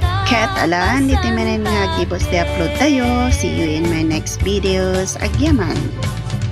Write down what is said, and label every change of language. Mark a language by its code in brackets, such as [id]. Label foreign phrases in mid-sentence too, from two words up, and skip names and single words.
[ilo] Kat alan, di timanin nga gibos di upload tayo. [en] See you in my next videos. [ilo] Agyaman.